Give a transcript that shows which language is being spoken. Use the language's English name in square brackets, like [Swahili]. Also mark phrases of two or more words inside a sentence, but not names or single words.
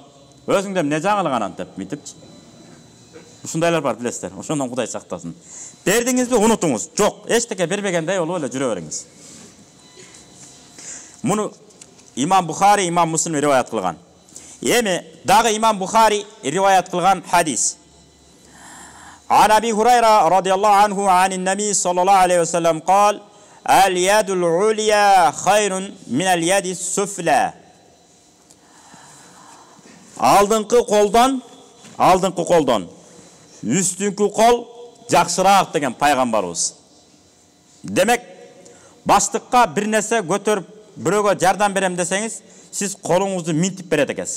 [Kyrgyz] Өзүңдө эмне жаңылык анан деп митипчи. Ушундайлар бар, билесиздер. Ошондон Кудай сактасын. Бердиңизби, унутуңуз. Жок, эчтеке бербегендей болуп эле жүрө бериңиз. Муну Имам Бухари, Имам Муслим риваят кылган. Эми дагы Имам Бухари риваят кылган хадис. [Arabic] عن أبي هريرة رضي الله عنه عن النبي صلى الله عليه وسلم قال: اليد العليا خير من اليد السفلى. [Kyrgyz] Алдыңкы колдон үстүнкү кол жакшыраак деген пайгамбарыбыз. Демек, баштыкка бир нерсе көтөрүп бирөөгө жардам берем десеңиз, сиз колуңузду минтип берет экенсиз.